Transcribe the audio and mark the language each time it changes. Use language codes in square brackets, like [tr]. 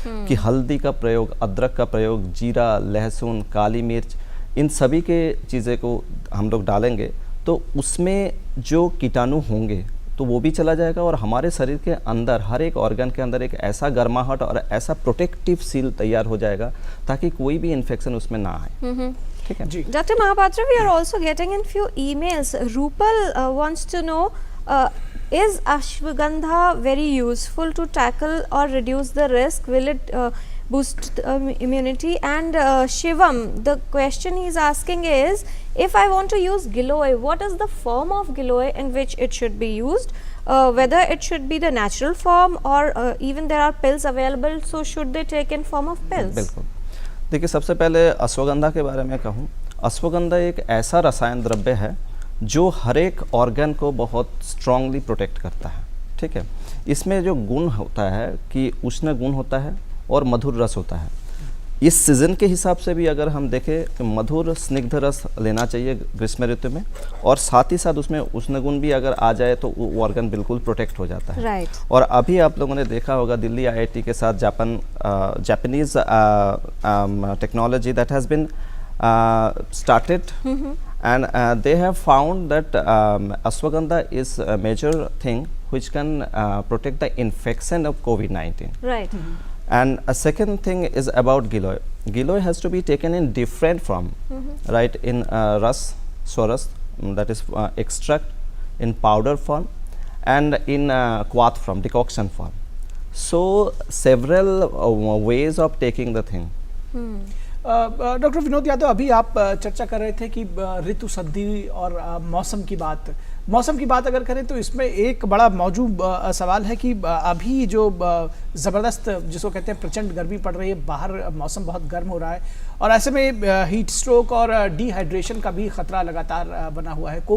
[hi] कि हल्दी का प्रयोग, अदरक का प्रयोग, जीरा, लहसुन, काली मिर्च, इन सभी के चीज़ें को हम लोग डालेंगे तो उसमें जो कीटाणु होंगे तो वो भी चला जाएगा और हमारे शरीर के अंदर हर एक ऑर्गन के अंदर एक ऐसा गर्माहट और ऐसा प्रोटेक्टिव सील तैयार हो जाएगा ताकि कोई भी इन्फेक्शन उसमें ना आए। ठीक है जी। [en] Doctor Mahapatra, we are also getting in few emails. Rupal wants to know, is ashwagandha very useful to tackle or reduce the risk? Will it boost immunity? And Shivam, the question he is asking is, if I want to use Giloy, what is the form of Giloy in which it should be used? Whether it should be the natural form or even there are pills available, so should they take in form of pills? [hi] बिल्कुल। देखिए, सबसे पहले अश्वगंधा के बारे में कहूँ, अश्वगंधा एक ऐसा रसायन द्रव्य है जो हर एक ऑर्गन को बहुत स्ट्रांगली प्रोटेक्ट करता है। ठीक है, इसमें जो गुण होता है कि उष्ण गुण होता है और मधुर रस होता है। इस सीज़न के हिसाब से भी अगर हम देखें तो मधुर स्निग्ध रस लेना चाहिए ग्रीष्म ऋतु में, और साथ ही साथ उसमें उष्ण गुण भी अगर आ जाए तो वो ऑर्गन बिल्कुल प्रोटेक्ट हो जाता है। [en] Right. [hi] और अभी आप लोगों ने देखा होगा दिल्ली IIT के साथ Japanese technology [en] That has been started, and they have found that ashwagandha is a major thing which can protect the infection of COVID-19. Right. And a second thing is about giloy. Giloy has to be taken in different form, right? In ras, swaras, that is extract, in powder form, and in quath form, decoction form. So several ways of taking the thing. [hi] Doctor Vinod Yadav, अभी आप चर्चा कर रहे थे कि ऋतु संधि और मौसम की बात अगर करें तो इसमें एक बड़ा मौजूद सवाल है कि अभी जो ज़बरदस्त जिसको कहते हैं प्रचंड गर्मी पड़ रही है, बाहर मौसम बहुत गर्म हो रहा है और ऐसे में हीट स्ट्रोक और डिहाइड्रेशन का भी खतरा लगातार बना हुआ है।